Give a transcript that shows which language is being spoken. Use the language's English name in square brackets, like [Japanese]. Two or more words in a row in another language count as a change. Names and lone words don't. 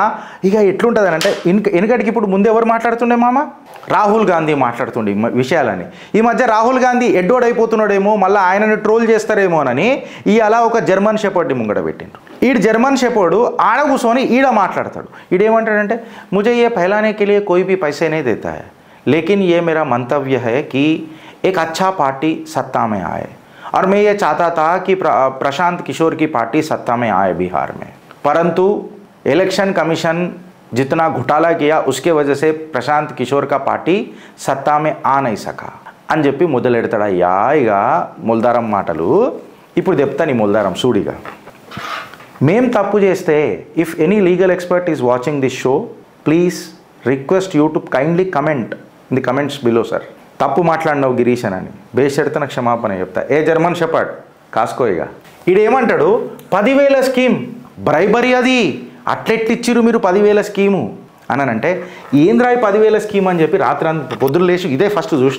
[Telugu] ఇక ఎట్లుంటుంది అంటే వెనుకటికి ఇప్పుడు ముందు ఎవరు మాట్లాడుతుండే మామ, రాహుల్ గాంధీ మాట్లాడుతుండే విషయాలని. ఈ మధ్య రాహుల్ గాంధీ ఎడ్డోడైపోతున్నాడేమో, మళ్ళీ ఆయనని ట్రోల్ చేస్తారేమోనని ఇవాళ ఒక [English] German shepherd [Telugu] ముంగడ పెట్టిండ్రు. ఈడు [English] German shepherd [Telugu] ఆడ కూర్చొని ఈడ మాట్లాడతాడు. ఈడేమంటాడంటే, [Hindi] ముझे ये फैलाने के लिए कोई भी पैसे नहीं देता है, लेकिन ये मेरा मंतव्य है कि एक अच्छा पार्टी सत्ता में आए और मैं ये चाहता था कि प्रशांत किशोर की पार्टी सत्ता में आए बिहार में, परंतु इलेक्शन कमीशन जितना घोटाला किया उसके वजह से प्रशांत किशोर का पार्टी सत्ता में आ नहीं सका [Telugu] అని చెప్పి మొదలెడతాడయ్యా. ఇక మొల్దారం మాటలు ఇప్పుడు చెప్తాను. ఈ మొల్దారం సూడిగా, మేం తప్పు చేస్తే [English] If any legal expert is watching this show, please request you to kindly comment in the comments below sir. [Telugu] తప్పు మాట్లాడినావు గిరీషన్ అని బేషరతున క్షమాపణ చెప్తా. ఏ [English] German shepherd [Telugu] కాసుకో. ఇక ఈడేమంటాడు, 10,000 [English] scheme bribery, [Telugu] అది అట్లెట్టిచ్చిరు మీరు 10,000 స్కీము అనంటే, ఏంద్రాయి 10,000 స్కీమ్ అని చెప్పి రాత్రి పొద్దున లేచి ఇదే ఫస్ట్ చూసిన.